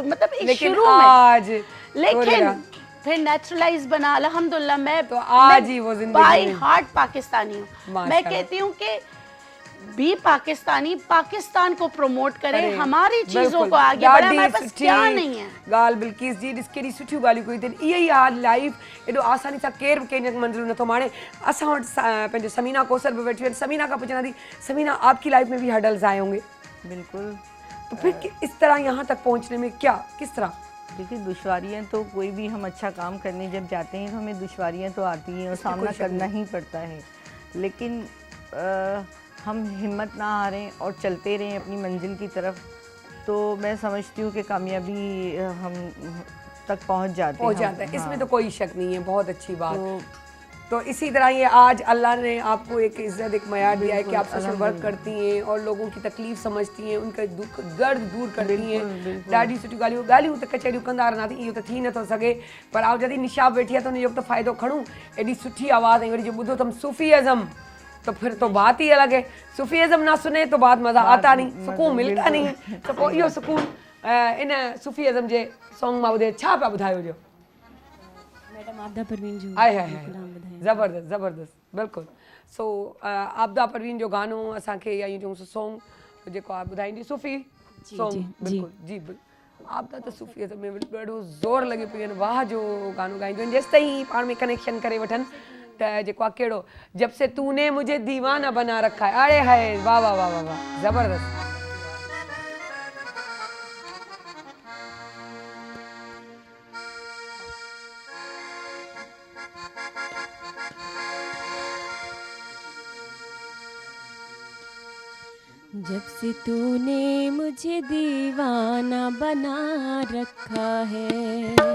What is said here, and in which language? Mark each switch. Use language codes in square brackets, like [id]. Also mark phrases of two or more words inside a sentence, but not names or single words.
[ur] مطلب ایک شروع میں، لیکن پھر نیچرلائز بنا، الحمدللہ. मैं تو آج ہی وہ زندگی [en] by heart [ur] پاکستانی ہوں۔ میں کہتی ہوں کہ بھی پاکستانی پاکستان کو پروموٹ کرے, अरे, ہماری چیزوں बिल्कुल। کو آگے بڑھائے, [sd] ॾाढी [ur] ہمارے پاس [sd] सुठी [ur] کیا نہیں ہے. [sd] ॻाल्हि बिल्किस जी, ॾिस केॾी सुठियूं ॻाल्हियूं कयूं अथनि। इहा ई आहे लाइफ, एॾो आसानी सां केरु बि कंहिंजो मंज़िल नथो माणे। असां वटि पंहिंजो समीना कौसर बि वेठी आहिनि। समीना खां पुछां थी, [ur] ثمینہ آپکی لائف میں بھی ہرڈلز آئے ہونگے? बिल्कुल। تو پھر اس طرح یہاں تک پہنچنے میں کیا، کس طرح? دیکھیے، دشواریاں تو کوئی بھی ہم اچھا کام کرنے جب جاتے ہیں تو ہمیں دشواریاں تو آتی ہیں اور سامنا کرنا ہی پڑتا ہے، لیکن ہم ہمت نہ ہاریں اور چلتے رہیں اپنی منزل کی طرف، تو میں سمجھتی ہوں کہ کامیابی ہم تک پہنچ جاتے ہیں. اسمیں تو کوئی شک نہیں ہے۔ بہت اچھی بات. تو اسی طرح یہ آج اللہ نے آپکو ایک عزت، ایک معیار دیا ہے کہ آپ سوشل ورک کرتی ہیں اور لوگوں کی تکلیف سمجھتی ہیں، انکا دکھ درد دور کرتی ہیں. [sd] ॾाढी सुठी ॻाल्हियूं त कचहरियूं कंदा रहंदा, इहो त थी नथो सघे, पर आओ जॾहिं निशा वेठी आहे त उनजो त फ़ाइदो खणूं। एॾी सुठी आवाज़ ऐं वरी जो ॿुधो अथमि सूफ़ीज़म, [ur] تو پھر تو بات ہی الگ ہے. صوفیزم نہ سنے تو بات مزہ آتا نہیں، سکون ملتا نہیں. [sd] तो पोइ इहो सुकून इन सूफ़ीज़म जे सॉन्ग मां ॿुधे छा पिया ॿुधायो जो? मैडम आपदा परवीन जो आए हाय ज़बरदस्त ज़बरदस्त, बिल्कुल। सो आपदा परवीन जो गानो असांखे या यूं चऊं सॉन्ग जेको आहे ॿुधाईंदी सूफ़ी सॉन्ग, बिल्कुल जी बिल्कुल। आपदा त सूफ़ीज़म में ॾाढो ज़ोर लॻे पियो आहिनि, वाह जो गानो ॻाईंदियूं आहिनि, जेसि ताईं पाण में कनेक्शन करे वठनि। त जेको आहे कहिड़ो, [ur] جب سے تونے مجھے دیوانہ بنا رکھا ہے، ارے ہائے واہ واہ واہ واہ واہ، زبردست. جب سے تونے مجھے دیوانہ بنا رکھا ہے,